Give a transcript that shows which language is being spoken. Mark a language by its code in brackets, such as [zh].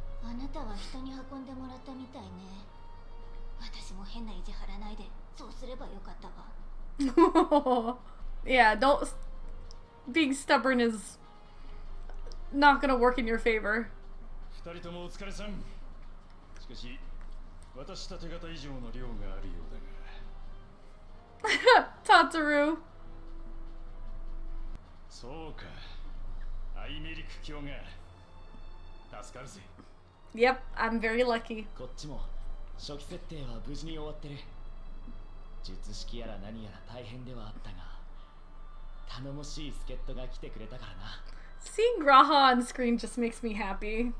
[ja] あなたは人に運んでもらったみたいね。私も変な意地張らないで、そうすればよかったわ。 [en] Yeah, don't. Being stubborn is not gonna work in your favor. [ja] 二人ともお疲れさん。しかし、私た手形以上の量があるようだが。 [en] Tataru. [ja] そうか。アイメリク卿が助かるぜ。 [en] Yep, I'm very lucky. [ja] こっちも初期設定は無事に終わってる。術式やら何やら大変ではあったが、頼もしい助っ人が来てくれたからな。 [en] Seeing Graha on screen just makes me happy.